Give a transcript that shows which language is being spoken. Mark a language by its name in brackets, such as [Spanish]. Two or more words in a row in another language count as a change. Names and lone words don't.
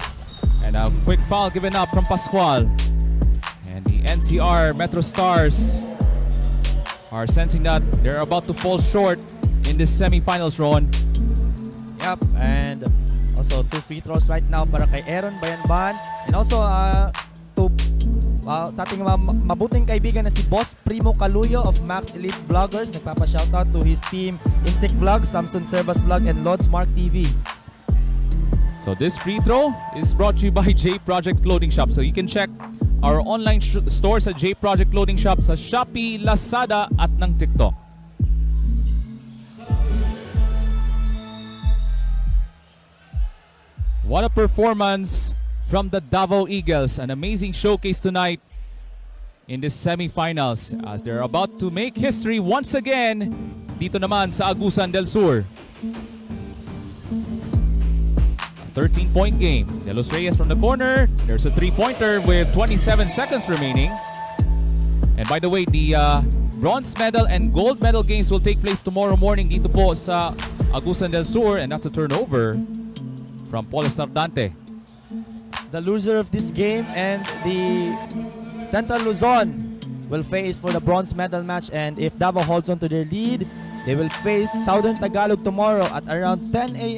[English] And a quick foul given up from Pascual. And the NCR Metro Stars are sensing that they're about to fall short in this semifinals, Ron. Yep, and also 2 free throws right now [Filipino] para kay Aaron Bayanban. [English] And also [Filipino] sa ating mabuting kaibigan na si Boss Primo Caluyo of Max Elite Vloggers. [English] Nagpapa-shoutout to his team Insect Vlog, Samson Servas Vlog, and Lods Mark TV. So this free throw is brought to you by J Project Clothing Shop. So you can check our online stores at J Project Clothing Shop sa Shopee, Lazada [Filipino] at ng [English] TikTok. What a performance from the Davao Eagles. An amazing showcase tonight in the semifinals as they're about to make history once again [Filipino] dito naman sa Agusan del Sur. [English] 13-point game. De Los Reyes from the corner. There's a 3-pointer with 27 seconds remaining. And by the way, the bronze medal and gold medal games will take place tomorrow morning [Filipino] dito po sa Agusan del Sur, [English] and that's a turnover from Paul Estardante. The loser of this game and the Central Luzon will face for the bronze medal match, and if Davao holds on to their lead, they will face Southern Tagalog tomorrow at around 10 a.m.